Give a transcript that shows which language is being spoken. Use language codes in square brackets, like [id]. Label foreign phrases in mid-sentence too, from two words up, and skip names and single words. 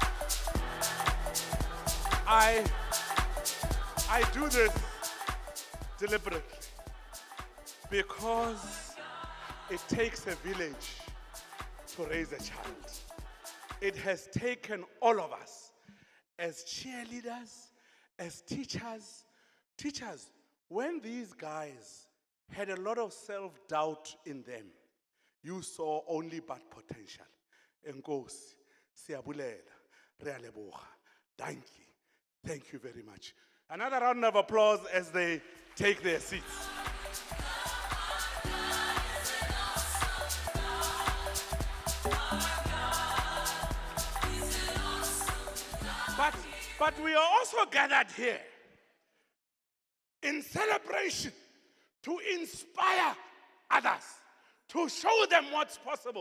[en] I do this deliberately because it takes a village to raise a child. It has taken all of us as cheerleaders, as teachers. Teachers, when these guys had a lot of self-doubt in them, you saw only but potential. [xh] Enkosi, siyabulela, [tn] re a leboga. [en] Thank you. Thank you very much. Another round of applause as they take their seats. But we are also gathered here in celebration to inspire others, to show them what's possible.